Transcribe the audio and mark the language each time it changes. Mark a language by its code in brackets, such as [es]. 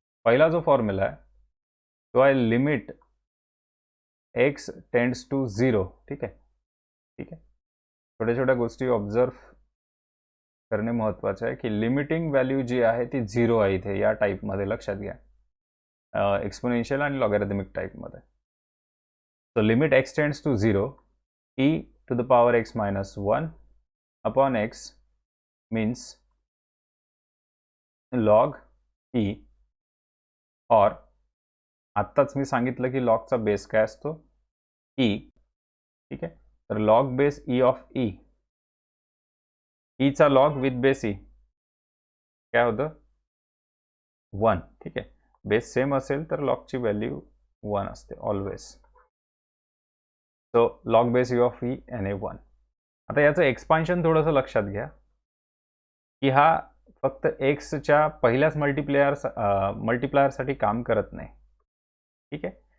[mr] पहिला जो फॉर्म्युला आहे तो आहे लिमिट एक्स टेंड्स टू 0. ठीक आहे. ठीक आहे. छोट्या छोट्या गोष्टी ऑब्झर्व करणे महत्त्वाचे आहे की लिमिटिंग व्हॅल्यू जी आहे ती 0 आहे इथे या टाईपमध्ये, लक्षात घ्या. एक्सपोनेन्शियल आणि लॉगॅरिथमिक टाईपमध्ये. [en] So limit x tends to 0, e to the power x minus 1 upon x means log e, or [mr] आत्ताच मी सांगितलं की लॉगचा बेस काय असतो? e. ठीक आहे. तर log base e of e, e चा लॉग विथ बेस e काय होतं? 1. ठीक आहे. बेस सेम असेल तर लॉगची व्हॅल्यू 1 असते always. So log base e of e आणि 1. आता याचं एक्सपान्शन थोडंसं लक्षात घ्या की हा फक्त एक्सच्या पहिल्याच मल्टिप्लायरसाठी काम करत नाही. ठीक आहे.